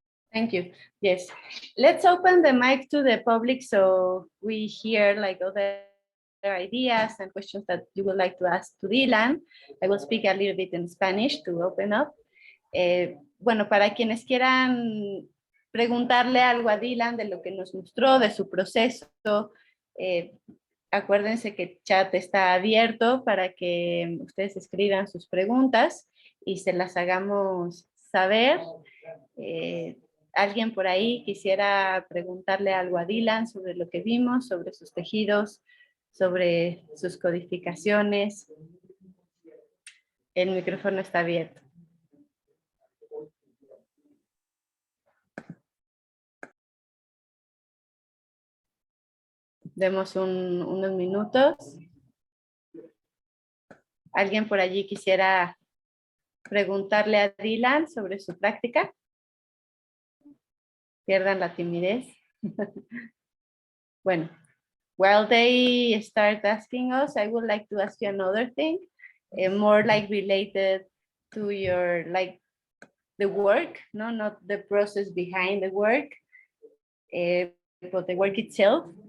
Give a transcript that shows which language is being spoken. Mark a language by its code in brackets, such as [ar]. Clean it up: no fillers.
[en] Thank you. Yes, let's open the mic to the public so we hear like other ideas and questions that you would like to ask to Dylan. I will speak a little bit in Spanish to open up. [es] Bueno, para quienes quieran preguntarle algo a Dylan de lo que nos mostró, de su proceso. Acuérdense que el chat está abierto para que ustedes escriban sus preguntas y se las hagamos saber. ¿Alguien por ahí quisiera preguntarle algo a Dylan sobre lo que vimos, sobre sus tejidos, sobre sus codificaciones? El micrófono está abierto. Demos unos minutos. ¿Alguien por allí quisiera preguntarle a Dylan sobre su práctica? Pierdan la timidez. [en] Bueno, while they start asking us, I would like to ask you another thing, more like related to your, like the work, no, not the process behind the work, but the work itself.